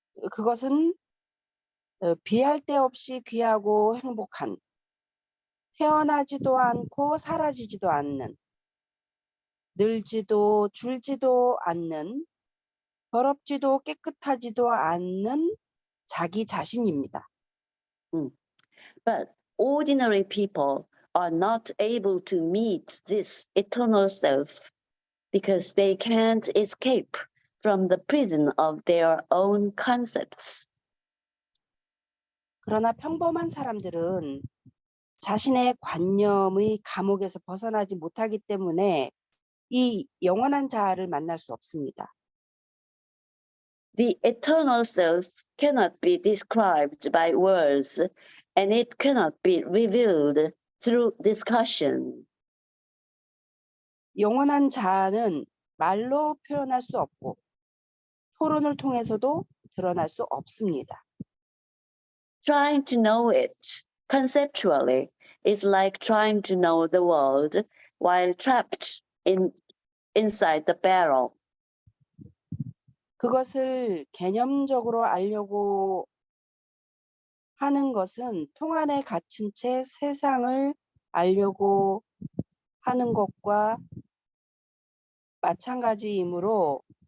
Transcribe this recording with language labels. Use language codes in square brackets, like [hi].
[ko] 그것은 비할 데 없이 귀하고 행복한, 태어나지도 않고 사라지지도 않는, 늘지도 줄지도 않는, 더럽지도 깨끗하지도 않는 자기 자신입니다. [en] But ordinary people are not able to meet this eternal self because they can't escape from the prison of their own concepts. [ko] 그러나 평범한 사람들은 자신의 관념의 감옥에서 벗어나지 못하기 때문에 이 영원한 자아를 만날 수 없습니다. [en] The eternal self cannot be described by words, and it cannot be revealed through discussion. [ko] 영원한 자아는 말로 표현할 수 없고 토론을 통해서도 드러날 수 없습니다. [en] Trying to know it conceptually is like trying to know the world while trapped inside the barrel. [ko] 그것을 개념적으로 알려고 하는 것은 통 안에 갇힌 채 세상을 알려고 하는 것과 마찬가지이므로